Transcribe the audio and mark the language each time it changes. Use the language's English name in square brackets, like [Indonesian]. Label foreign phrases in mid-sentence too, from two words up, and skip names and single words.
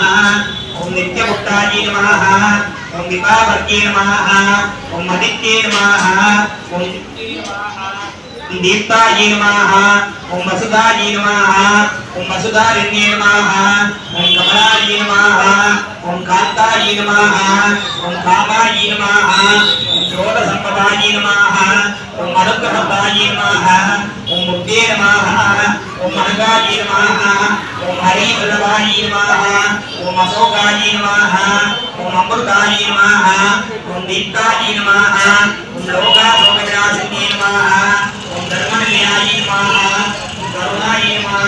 [Sanskrit] ॐ नित्यमुक्तायै नमः, ॐ विभावर्यै नमः, ॐ अदित्यै नमः, ॐ दीप्त्यै नमः, ॐ दीप्तायै नमः, ॐ वसुधायै नमः, ॐ वसुधारिण्यै नमः, ॐ कमलायै नमः, ॐ कान्तायै नमः, ॐ कामायै नमः, ॐ षोडशसम्पदायै नमः, ॐ अनुग्रहदायै नमः, ॐ मुक्त्यै नमः, ओम अनगाय नमः ओम हरि वल्लभाय नमः ओम अशोकाय नमः ओम अमृताय नमः ओम दीप्ताय नमः ओम लोकाशोकविनाशिने नमः ओम धर्मनिलयाय नमः ओम करुणाय नमः